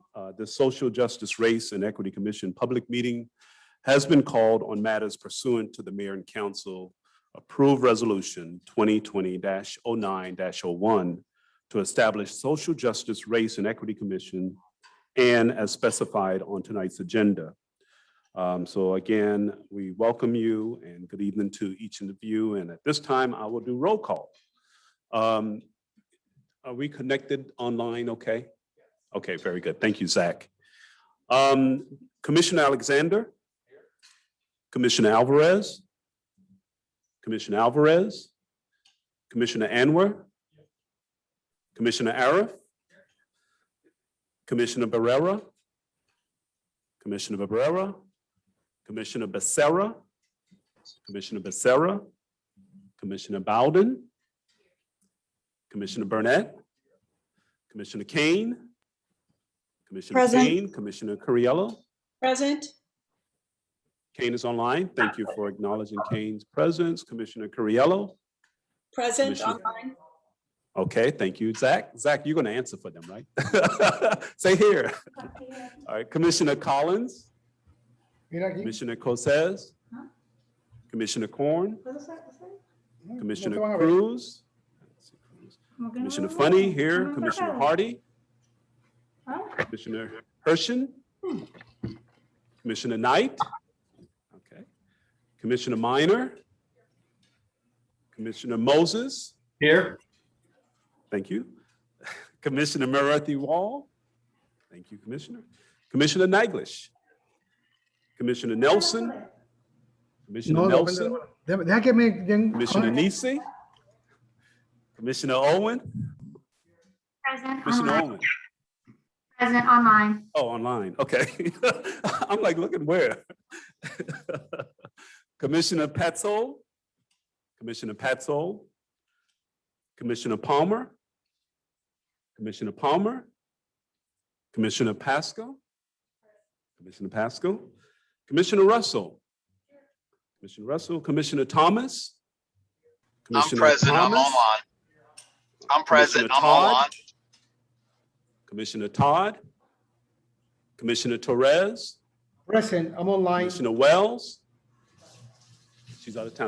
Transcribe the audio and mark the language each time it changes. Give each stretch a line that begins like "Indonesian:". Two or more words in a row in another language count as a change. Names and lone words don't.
English: The Social Justice, Race, and Equity Commission public meeting has been called on matters pursuant to the Mayor and Council approved resolution 2020-09-01 to establish Social Justice, Race, and Equity Commission and as specified on tonight's agenda. So again, we welcome you and good evening to each of you. And at this time, I will do roll call. Are we connected online okay? Okay, very good. Thank you, Zach. Commissioner Alexander? Commissioner Alvarez? Commissioner Alvarez? Commissioner Anwar? Commissioner Arif? Commissioner Barrera? Commissioner Barrera? Commissioner Becerra? Commissioner Becerra? Commissioner Bowden? Commissioner Burnett? Commissioner Kane? Commissioner Present. Kane? Commissioner Curiello? Present. Kane is online. Thank you for acknowledging Kane's presence. Commissioner Curiello? Present Commissioner- online. Okay, thank you, Zach. Zach, you're gonna answer for them, right? Say here. All right, Commissioner Collins? Commissioner Cosez? Commissioner Corn? Commissioner Cruz? Commissioner Funny here, Commissioner Hardy? Commissioner Hershen? Commissioner Knight? Okay. Commissioner Minor? Commissioner Moses? Here. Thank you. Commissioner Marathi Wall? Thank you, Commissioner. Commissioner Naglish? Commissioner Nelson? Commissioner Nelson? Commissioner Nisi? Commissioner Owen? Present Commissioner online. Owen? Present online. Oh, online, okay. I'm like, looking where? Commissioner Petzold? Commissioner Petzold? Commissioner Palmer? Commissioner Palmer? Commissioner Pasco? Commissioner Pasco? Commissioner Russell? Commissioner Russell? Commissioner Thomas? I'm present. I'm Thomas? online. I'm present. Commissioner I'm Todd? online. Commissioner Todd? Commissioner Torres? Present, I'm online. Commissioner Wells? She's out of town.